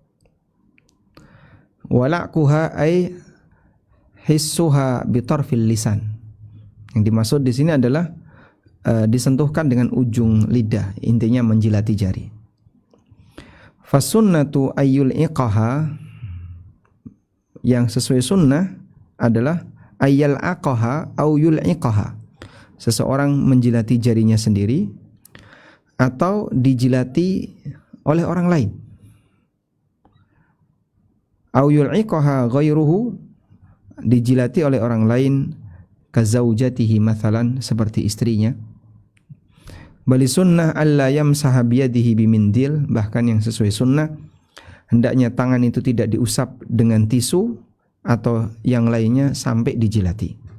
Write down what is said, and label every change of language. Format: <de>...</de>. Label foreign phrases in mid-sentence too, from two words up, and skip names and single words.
<ar>ولعقها أي لحسها بطرف اللسان.</ar> <id>Yang dimaksud di sini adalah disentuhkan dengan ujung lidah, intinya menjilati jari.</id> <ar>فالسنة أن يلعقها,</ar> <id>yang sesuai sunnah adalah</id> <ar>أن يلعقها أو يلعقها,</ar> <id>seseorang menjilati jarinya sendiri atau dijilati oleh orang lain.</id> <ar>أو يلعقها غيره,</ar> <id>dijilati oleh orang lain,</id> <ar>كزوجته مثلا,</ar> <id>seperti istrinya.</id> <ar>بل السنة ألا يمسحها بيده بمنديل,</ar> <id>bahkan yang sesuai sunnah hendaknya tangan itu tidak diusap dengan tisu atau yang lainnya sampai dijilati.</id>